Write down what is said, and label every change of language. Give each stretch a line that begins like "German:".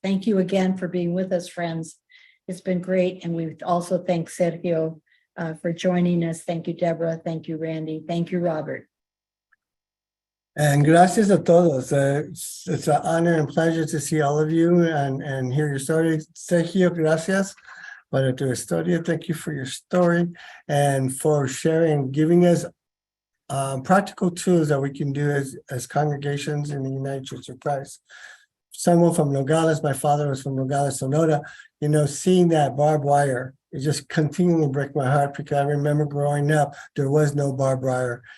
English: Thank you again for being with us, friends. It's been great. And we also thank Sergio for joining us. Thank you, Deborah. Thank you, Randy. Thank you, Robert.
Spanish: And gracias a todos.
English: It's an honor and pleasure to see all of you and hear your story.
Spanish: Sergio, gracias para tu historia.
English: Thank you for your story and for sharing, giving us practical tools that we can do as congregations in the United Church of Christ. Someone from Nogales, my father was from Nogales, Sonora, seeing that barbed wire, it just continually breaks my heart, because I remember growing up, there was no barbed wire.